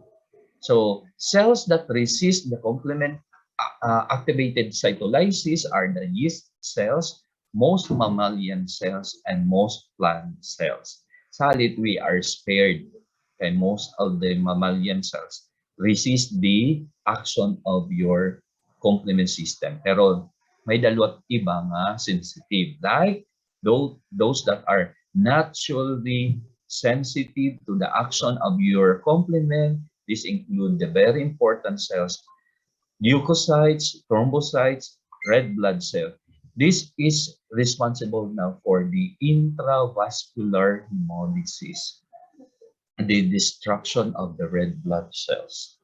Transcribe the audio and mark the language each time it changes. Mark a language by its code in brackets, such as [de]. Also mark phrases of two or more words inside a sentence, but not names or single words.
[en] So cells that resist the complement activated cytolysis are the yeast cells, most mammalian cells, and most plant cells. Salit, we are spared, and most of the mammalian cells resist the action of your complement system. [war] Pero may dalawat iba nga [en] sensitive, like those that are naturally sensitive to the action of your complement This include the very important cells, leukocytes, thrombocytes, red blood cell. This is responsible now for the intravascular hemolysis, the destruction of the red blood cells.